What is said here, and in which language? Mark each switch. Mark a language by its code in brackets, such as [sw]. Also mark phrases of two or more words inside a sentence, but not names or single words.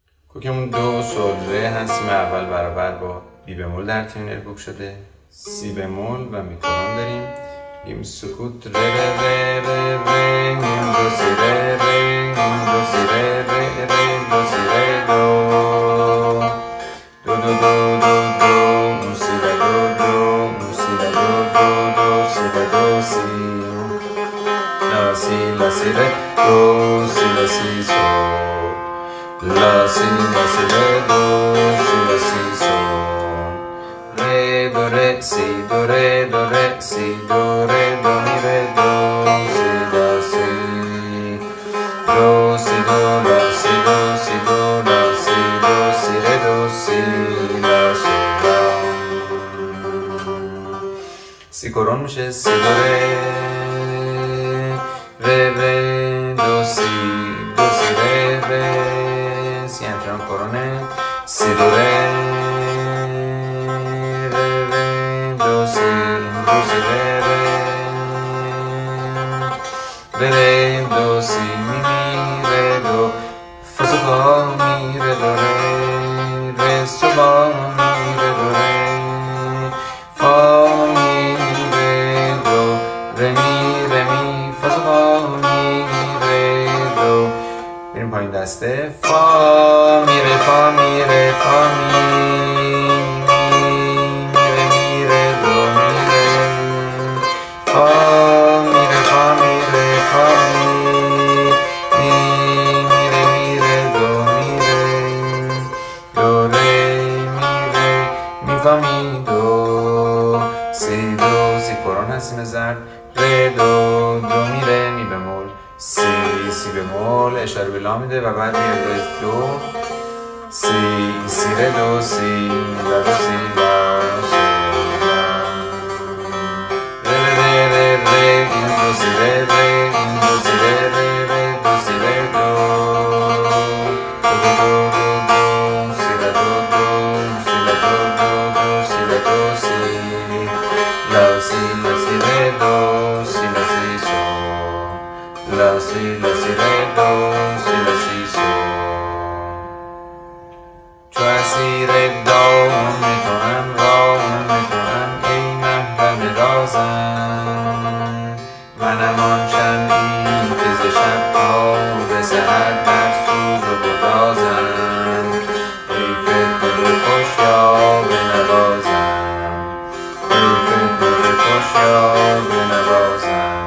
[fa] کوکمون دو سل ره هستیم اول برابر با بی بمول در تیونر کوک شده، سی بمول و میکرون داریم. این سکوت ره ره ره ره ره، این دو سی ره ره، این دو سی ره ره ره، دو سی ره دو دو دو دو دو دو، اون سی ره دو دو، اون سی ره دو دو دو، سی ره دو سی لا سی لا سی ره دو سی لا سی سول لا سی ره دو سی لا سی سول ره دو ره سی دو ره دو ره سی دو ره دو می ره دو سی لا سی دو سی دو لا سی دو سی دو لا سی دو سی ره دو سی لا سول لا. سی کرون میشه سی دو ره ره ره دو سی ره ره، سی همچنان کرونه، سی دو ره ره ره دو سی ره ره ره دو سی می ره دو فا سو فا می ره دو ره سو فا می ره دو ره فا می ره دو ره می فا سو فا می ره دو. بریم پایین دسته فا می ره فا می ره فا می ره می ره دو می ره فا می ره فا می ره فا می ره دو می ره دو ره می ره می فا می دو سی دو، سی کرون هستیم زرد، ره دو دو می ره می بمول، سی بمول اشاره به لا میده و بعد میره به دو، سی ره دو سی لا دو سی لا ره ره ره ره این دو سی ره ره این دو سی ره ره ره دو سی ره دو دو دو دو دو سی ره دو دو سی ره دو دو دو سی ره دو سی لا سی ره دو سی لا سی سول لا سی ره دو سی لا سی سول. چو اسیر دام توام رام توام ای محرم رازم، منم آن شمعی که ز شب تا به سحر بر سوز و گدازم، ای فتنه خوشیا بنوازم، ای فتنه خوشیا بنوازم.